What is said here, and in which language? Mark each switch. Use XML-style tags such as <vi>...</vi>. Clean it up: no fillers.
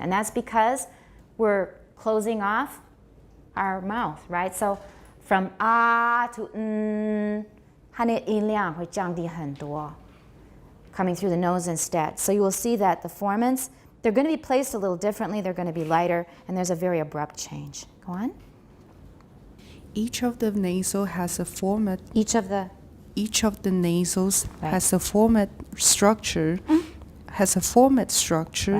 <en>And that's because we're closing off our mouth, right? So from ah to</en> <zh>它的音量会降低很多.</zh> <en>coming through the nose instead. So you will see that the formants, they're going to be placed a little differently, they're going to be lighter, and there's a very abrupt change. Go on. Each of the nasal has a format. Each of the nasals Right. has a format structure. Has a format structure</en>